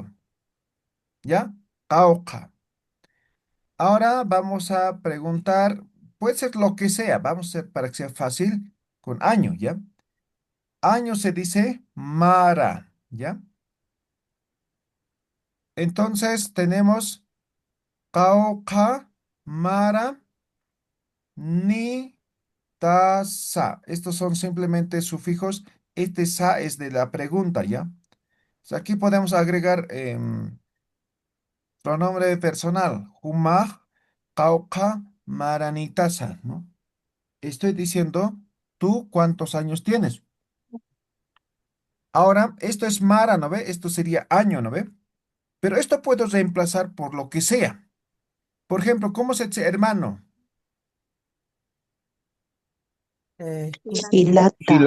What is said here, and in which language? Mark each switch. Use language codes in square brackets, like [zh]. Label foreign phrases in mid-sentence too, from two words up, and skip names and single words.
[es] ¿Ya? Kauka. Ahora vamos a preguntar, puede ser lo que sea, vamos a hacer para que sea fácil, con año, ¿ya? Año se dice mara, ¿ya? Entonces tenemos [ay] kauka, mara, ni, ta, sa. [es] Estos son simplemente sufijos. Este sa es de la pregunta, ¿ya? O sea, aquí podemos agregar pronombre personal. [ay] Humaj, kauka, mara, ni, ta, sa, [es] ¿no? Estoy diciendo, ¿tú cuántos años tienes? Ahora, esto es Mara, ¿no ve? Esto sería año, ¿no ve? Pero esto puedo reemplazar por lo que sea. Por ejemplo, ¿cómo se dice hermano? Hilata.